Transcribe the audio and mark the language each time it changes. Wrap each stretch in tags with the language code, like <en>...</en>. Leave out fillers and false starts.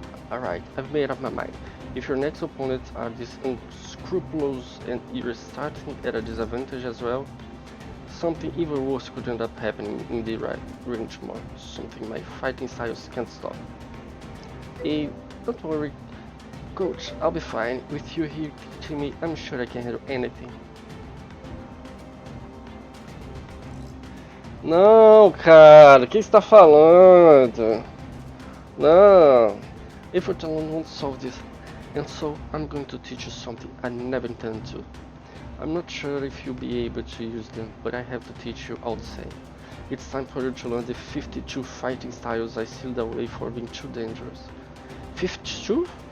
<en>Alright, I've made up my mind. If your next opponents are this unscrupulous and you're starting at a disadvantage as well, something even worse could end up happening in the right range more. Something my fighting styles can't stop. Hey, don't worry, coach, I'll be fine. With you here teaching me, I'm sure I can handle anything.</en> <pt>Não, cara, o que você tá falando?</pt> <en>Não, effort alone won't solve this. And so, I'm going to teach you something I never intended to. I'm not sure if you'll be able to use them, but I have to teach you all the same. It's time for you to learn the 52 fighting styles I sealed away for being too dangerous. 52?</en>